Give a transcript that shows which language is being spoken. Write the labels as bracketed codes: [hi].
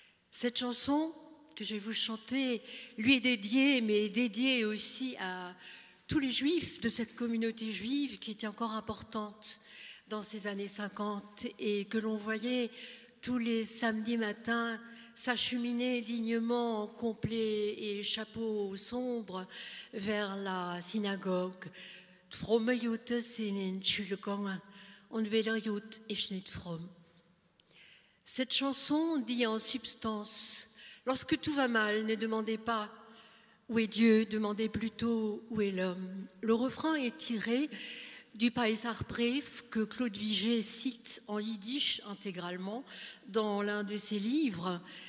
[fr] Cette chanson que je vais vous chanter lui est dédiée, mais dédiée aussi à tous les juifs de cette communauté juive qui était encore importante dans ces années 50 et que l'on voyait tous les samedis matins s'acheminer dignement, complet et chapeau sombre, vers la synagogue. [de] Fromme Juden sind in die Schule gegangen und welcher Jude ist nicht fromm. [fr] Cette chanson dit en substance: lorsque tout va mal, ne demandez pas où est Dieu, demandez plutôt où est l'homme. Le refrain est tiré du Paisarbrief que Claude Vigée cite en yiddish intégralement dans l'un de ses livres.